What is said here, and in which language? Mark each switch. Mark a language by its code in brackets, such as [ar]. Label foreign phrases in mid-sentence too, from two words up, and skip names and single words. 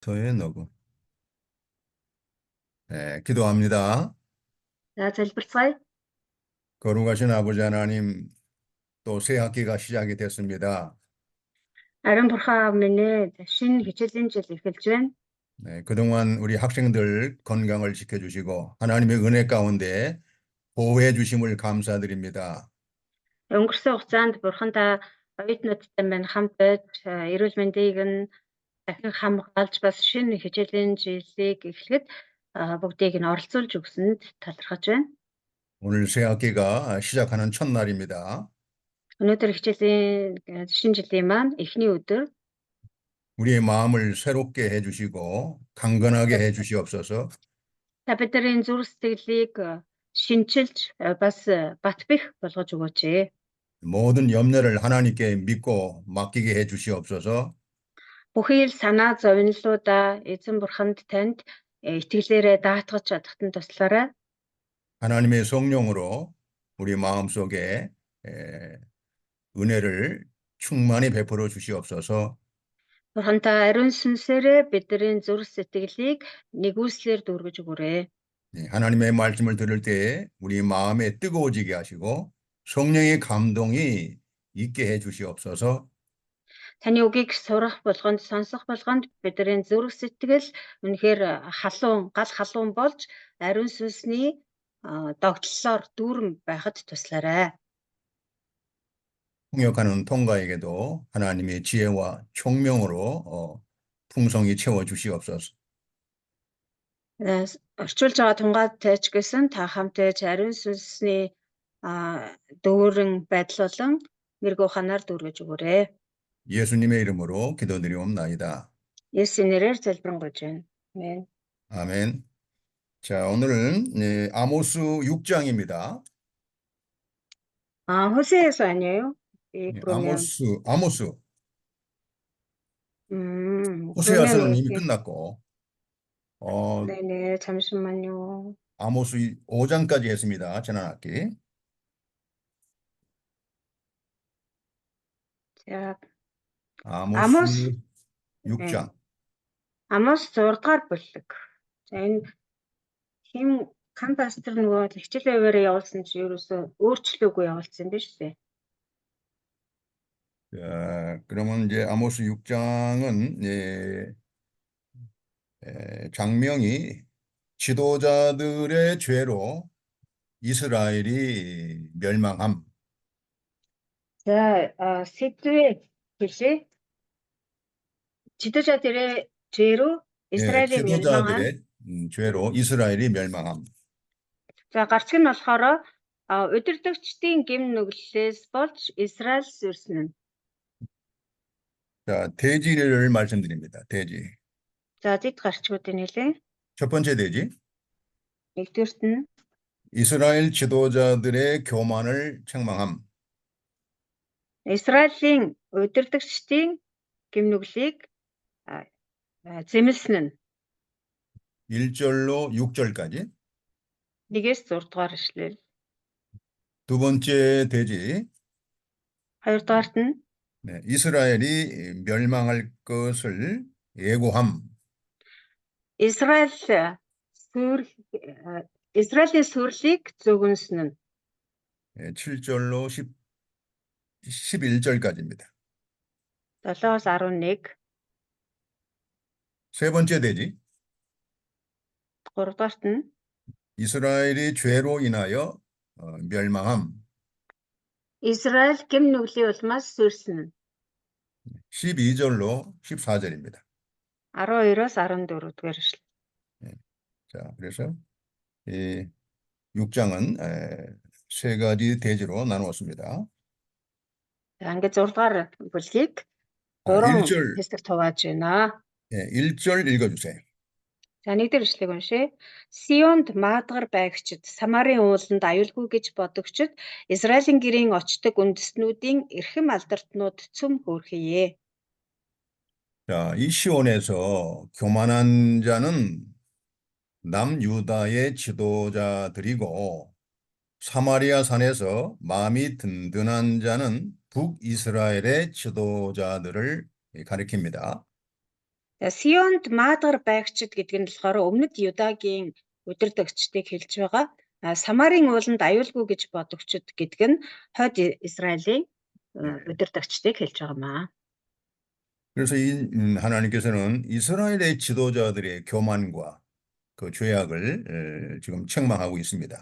[ko] 토요일 녹음. 네, 기도합니다. [mn] За залбирцгаая. [ko] 거룩하신 아버지 하나님, 또 새 학기가 시작이 됐습니다. [mn] Ариун бурхан аав минь ээ шинэ хичээлийн жил эхэлж байна. [ko] 네, 그동안 우리 학생들 건강을 지켜주시고 하나님의 은혜 가운데 보호해 주심을 감사드립니다. [mn] Өнгөрсөн хугацаанд бурхандаа оюутнуудтай минь хамт байж эрүүл мэндийг нь дахин хамгаалж бас шинэ хичээлийн жилийг эхлэхэд бүгдийг нь оролцуулж өгсөнд талархаж байна. [ko] 오늘 새 학기가 시작하는 첫날입니다. [mn] Өнөөдөр хичээлийн шинэ жилийн маань эхний өдөр. [ko] 우리의 마음을 새롭게 해주시고 강건하게 해주시옵소서. [mn] Та бидний зүрх сэтгэлийг шинчилж бас бат бэх болгож өгөөч. [ko] 모든 염려를 하나님께 믿고 맡기게 해주시옵소서. [mn] Бүхий л санаа зовнилуудаа эзэн бурханд танд итгэлээрээ даатгаж чадахад нь туслаарай. [ko] 하나님의 성령으로 우리 마음속에 은혜를 충만히 베풀어 주시옵소서. [mn] Бурхантай ариун сүнсээрээ бидний зүрх сэтгэлийг нэгүслэр дүүргэж өгөөрэй. [ko] 하나님의 말씀을 들을 때 우리 마음에 뜨거워지게 하시고 성령의 감동이 있게 해 주시옵소서. [mn] Таны үгийг сурах болгонд сонсох болгонд бидний зүрх сэтгэл үнэхээр гал халуун болж ариун сүнсний догтлолоор дүүрэн байхад туслаарай. [ko] 통역하는 통가에게도 하나님의 지혜와 총명으로 풍성히 채워 주시옵소서. [mn] Орчуулж байгаа тунгаатай ч гэсэн та хамтбайж ариун сүнсний дүүрэн байдал болон мэрэг ухаанаар дүүргэж өгөөрэй. [ko] 예수님의 이름으로 기도드리옵나이다. [mn] 예수의 нэрээр залбирanгуйж байна. [ko] 아멘. 아멘. 자, 오늘은 아모스 6장입니다. 호세아서 아니에요? 아모스. 호세아서는 이미 끝났고. 네네, 잠시만요. 아모스 5장까지 했습니다. 지난 학기. 자, 아모스 6장. [mn] 아모스 6-р бүлэг. За энэ хим кампастер нөгөө хичээл аваараа явуулсан чи ерөөсөө өөрчлөөгүй явуулсан биз дээ. [ko] 자, 그러면 이제 아모스 6장은 장명이 지도자들의 죄로 이스라엘이 멸망함. [mn] За, сэдвээ хэлээ. [ko] 지도자들의 죄로 이스라엘이 멸망함. 죄로 이스라엘이 멸망함. [mn] За, гарчиг нь болохоор удирдагчдын гэм нүглээс болж Израиль сүрсэн нь. [ko] 자, 대지를 말씀드립니다. 대지. [mn] За, дэд гарчгуудыг хэлээ. [ko] 첫 번째 대지. [mn] нэгдүгürt нь [ko] 이스라엘 지도자들의 교만을 책망함. [mn] 이스라엘ийн удирдагчдын гэм нүглийг зэмлсэн нь. [ko] 1절로 6절까지. [mn] 1-ээс 6 дугаар ишлэл. [ko] 두 번째 대지. [mn] 2-дугаарт нь [ko] 이스라엘이 멸망할 것을 예고함. [mn] 이스라엘의 сүрлийг зөвгөнсөн нь. [ko] 7절로 11절까지입니다. [mn] 7-аас 11. [ko] 세 번째 대지. [mn] 3-дугаарт нь [ko] 이스라엘이 죄로 인하여 멸망함. [mn] 이스라엘 гэм нүглийн улмаас сүрсэн нь. [ko] 12절로 14절입니다. [mn] 12-аас 14 дугаар ишлэл. [ko] 자, 그래서 이 6장은 세 가지 대지로 나누었습니다. [mn] За, ингээд 6 дугаар бүлгийг 3 хэсэгт хувааж байна. [ko] 1절 읽어주세요. [mn] За, 1-р ишлэгийг уншъя. Сионд маадгар байгчид, Самарын ууланд аюулгүй гэж бодогчид, Израилийн гэрийн очдог үндэстнүүдийн эрхэм алдартнууд цөм хөөрхийе. [ko] 자, 이 시온에서 교만한 자는 남유다의 지도자들이고 사마리아 산에서 마음이 든든한 자는 북이스라엘의 지도자들을 가리킵니다. [mn] Сионд маадгар байгчид гэдэг нь болохоор өмнөд Юдагийн удирдагчдыг хэлж байгаа. Самарын ууланд аюулгүй гэж бодогчд гэдэг нь хойд Израилийн удирдагчдыг хэлж байгаамаа. [ko] 그래서 하나님께서는 이스라엘의 지도자들의 교만과 그 죄악을 지금 책망하고 있습니다.